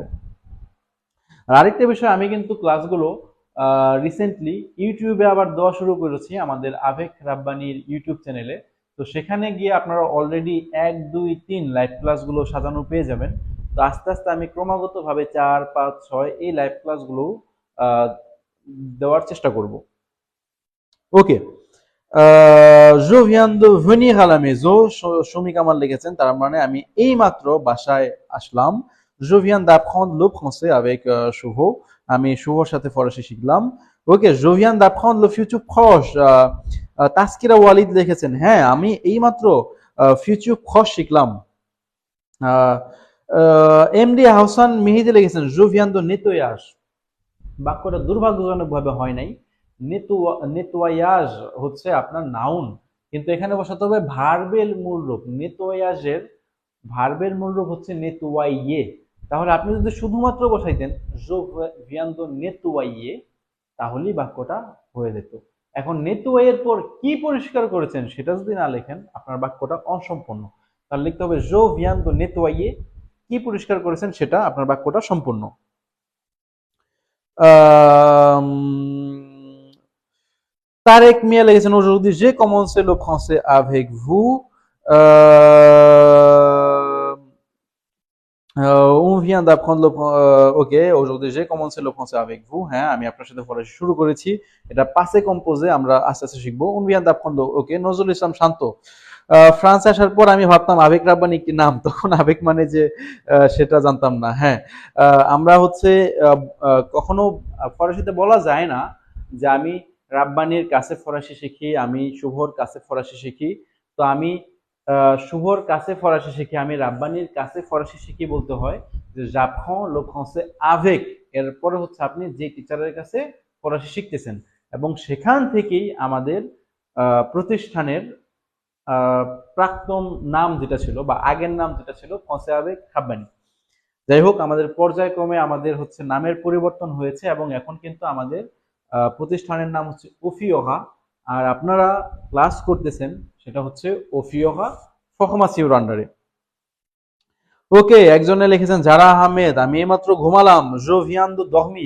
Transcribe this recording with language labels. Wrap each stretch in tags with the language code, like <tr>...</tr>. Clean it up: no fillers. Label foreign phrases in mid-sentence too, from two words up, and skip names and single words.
<bn>আর আরেকটা বিষয়, আমি কিন্তু ক্লাসগুলো রিসেন্টলি ইউটিউবে আবার দেওয়া শুরু করেছি আমাদের আবেগ রাব্বানির ইউটিউব চ্যানেলে। তো সেখানে গিয়ে আপনারা অলরেডি 1, 2, 3 লাইভ ক্লাসগুলো সাজানো পেয়ে যাবেন। তো আস্তে আস্তে আমি ক্রমাগতভাবে 4, 5, 6 এই লাইভ ক্লাসগুলো দেওয়ার চেষ্টা করব। ওকে,</bn> <fr>je viens de venir à la maison,</fr> <bn>শমিক আমার লিখেছেন, তার মানে আমি এইমাত্র বাসায় আসলাম।</bn> <fr>je viens d'apprendre le français avec শুভ,</fr> <bn>আমি শুভর সাথে ফরাসি শিখলাম। ওকে,</bn> <fr>je viens d'apprendre le futur proche,</fr> <bn>তাসকিরা ওয়ালিদ লিখেছেন, হ্যাঁ আমি এইমাত্র</bn> <fr>futur proche</fr> <bn>শিখলাম। এমডি হাসান মেহেদি লিখেছেন</bn> <fr>je viens de nettoyage,</fr> <bn>বাক্যটা দুর্ভাগ্যজনকভাবে হয় নাই। নেতোয়ায়াজ হচ্ছে আপনার নাউন, কিন্তু এখানে বসাতে হবে ভার্বের মূল রূপ। নেতোয়ায়াজের ভার্বের মূল রূপ হচ্ছে নেতোয়াইয়ে, তাহলে আপনি যদি শুধুমাত্র বসাইতেন</bn> <fr>je viens de nettoyer,</fr> <bn>তাহলেই বাক্যটা হয়ে যেত। এখন নেতুওয়ের পর কি পরিষ্কার করেছেন সেটা যদি না লেখেন আপনার বাক্যটা অসম্পূর্ণ। তাহলে লিখতে হবে</bn> <fr>je viens de nettoyer,</fr> <bn>কি পরিষ্কার করেছেন সেটা আপনার বাক্যটা সম্পূর্ণ।</bn> <fr>তারেক মিয়া লিখেছেন aujourd'hui j'ai commencé le français avec vous. On vient d'apprendre le OK, aujourd'hui j'ai commencé le français avec vous.</fr> <bn>হ্যাঁ, আমি আপনার সাথে ফরাসি শুরু করেছি। এটা পাসে কম্পোজে আমরা আস্তে আস্তে শিখবো।</bn> <fr>On vient d'apprendre OK, নজরুল ইসলাম শান্ত।</fr> <bn>ফ্রান্স আসার পর আমি ভাবতাম আবেগ রাব্বানি কি নাম, তখন আবেগ মানে যে সেটা জানতাম না। হ্যাঁ, আমরা হচ্ছে কখনো ফরাসিতে বলা যায় না যে আমি রাব্বানির কাছে ফরাসি শিখি, আমি শুভর কাছে ফরাসি শিখি। তো আমি শুভর কাছে ফরাসি শিখি, আমি রাব্বানির কাছে ফরাসি শিখি বলতে হয় যে</bn> <fr>j'apprends le français avec,</fr> <bn>এরপরে হচ্ছে আপনি যে টিচারের কাছে ফরাসি শিখতেছেন এবং সেখান থেকেই আমাদের প্রতিষ্ঠানের প্রাক্তন নাম যেটা ছিল বা আগের নাম যেটা ছিল</bn> <fr>français avec</fr> <bn>রাব্বানি। যাই হোক, আমাদের পর্যায়ক্রমে আমাদের হচ্ছে নামের পরিবর্তন হয়েছে এবং এখন কিন্তু আমাদের প্রতিষ্ঠানের নাম হচ্ছে ওফিওহা, আর আপনারা ক্লাস করতেছেন সেটা হচ্ছে ওফিওহা ফখমাসিউর আন্ডারে। ওকে, একজনে লিখেছেন যারা আহমেদ, আমি এইমাত্র ঘুমালাম,</bn> <fr>je viens de dormir.</fr>